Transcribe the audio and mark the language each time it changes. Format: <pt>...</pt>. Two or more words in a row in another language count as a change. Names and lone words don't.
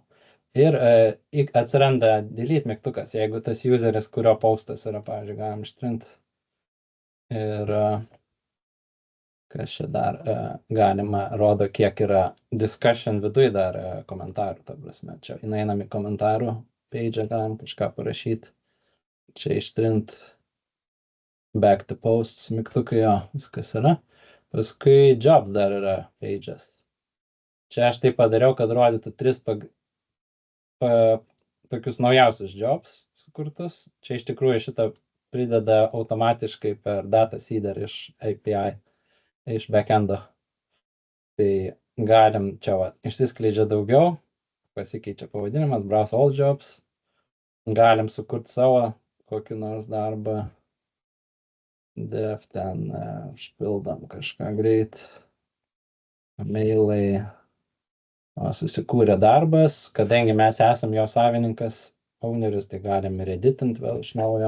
<lt>Ir atsiranda delete mygtukas, jeigu tas useris, kurio postas yra, pavyzdžiui, galim ištrinti. Ir Kas čia dar galima, rodo, kiek yra discussion viduje dar komentarų, ta prasme. Čia einam į komentarų page, galim kažką parašyti. Čia ištrint</lt> <en>back to posts,</en> <lt>mygtukai, jo, viskas yra. Paskui job dar yra pages. Čia aš tai padariau, kad rodytų 3 tokius naujausius jobs sukurtus. Čia iš tikrųjų šitą prideda automatiškai per</lt> <en>data seeder</en> <lt>iš API, iš backendo. Tai galim čia išsiskleidžia daugiau, pasikeičia pavadinimas,</lt> <en>browse all jobs.</en> <lt>Galim sukurti savo kokį nors darbą. Dev ten užpildom kažką greit. Mailai. Susikūrė darbas, kadangi mes esam jo savininkas, owneris, tai galim ir editint vėl iš naujo.</lt>